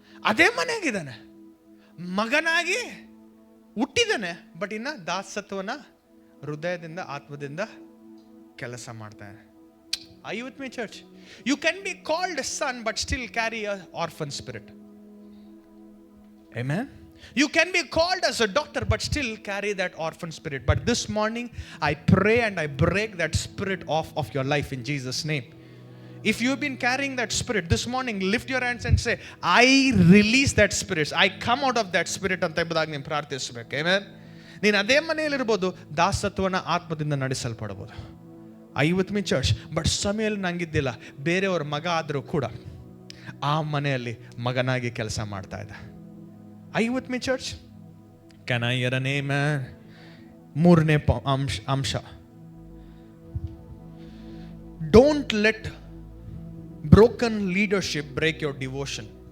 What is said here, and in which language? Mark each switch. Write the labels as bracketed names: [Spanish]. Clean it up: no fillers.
[Kannada] ಅದೇ ಮನೆಯಾಗಿದ್ದಾನೆ, ಮಗನಾಗಿ ಹುಟ್ಟಿದ್ದಾನೆ, ಬಟ್ ಇನ್ನ ದಾಸತ್ವನ ಹೃದಯದಿಂದ ಆತ್ಮದಿಂದ ಕೆಲಸ ಮಾಡ್ತಾನೆ. 50ನೇ church. [English] You can be called son but still carry a orphan spirit. Amen. You can be called as a doctor but still carry that orphan spirit. But this morning I pray and I break that spirit off of your life in Jesus' name. If you've been carrying that spirit, this morning lift your hands and say, I release that spirit. I come out of that spirit [Kannada] ಅಂತ ಎಂಬುದಾಗಿ ನೀವು ಪ್ರಾರ್ಥಿಸಬೇಕು. [English] Amen. [Kannada] ನೀನು ಅದೇ ಮನೆಯಲ್ಲಿರ್ಬೋದು, ದಾಸತ್ವನ ಆತ್ಮದಿಂದ ನಡೆಸಲ್ಪಡಬಹುದು. 50ನೇ church. But ಸಮಯಲ್ ನಂಗಿದ್ದಿಲ್ಲ, ಬೇರೆಯವ್ರ ಮಗ ಆದರೂ ಕೂಡ ಆ ಮನೆಯಲ್ಲಿ ಮಗನಾಗಿ ಕೆಲಸ ಮಾಡ್ತಾ ಇದ್ದ. 50ನೇ church. [English] Can I hear an amen? [Kannada] 3ನೇ ಅಂಶ, [English] Don't let broken leadership break your devotion.